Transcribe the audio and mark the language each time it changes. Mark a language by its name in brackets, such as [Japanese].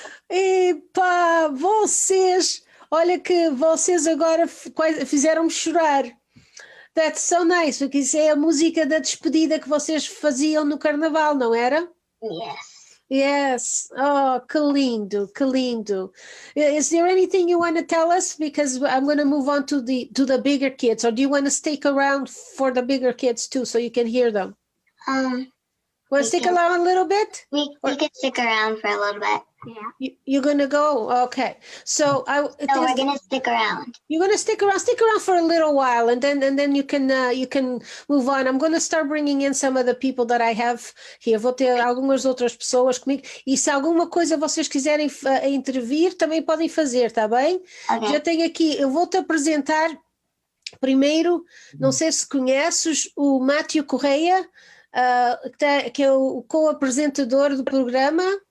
[Portuguese] Epá, vocês, olha que vocês agora fizeram-me chorar. [English] That's so nice, [Portuguese] porque isso é a música da despedida que vocês faziam no Carnaval, não era? [English] Yes. [Portuguese] Yes. Oh, que lindo, que lindo. [English] Is there anything you want to tell us? Because I'm going to move on to the bigger kids, or do you want to stick around for the bigger kids too, so you can hear them? Want to stick around a little bit? We can stick around for a little bit. Yeah. You're going to go? Okay. So No, we're gonna stick around. you're going to stick around for a little while, and then you can move on. I'm going to start bringing in some of the people that I have here. [Portuguese] Vou ter algumas outras pessoas comigo, e se alguma coisa vocês quiserem intervir, também podem fazer, tá bem? [English] Okay. [Portuguese] Já tenho aqui, eu vou-te apresentar primeiro, não sei se conheces o Matthew Correia, que é o co-apresentador do programa.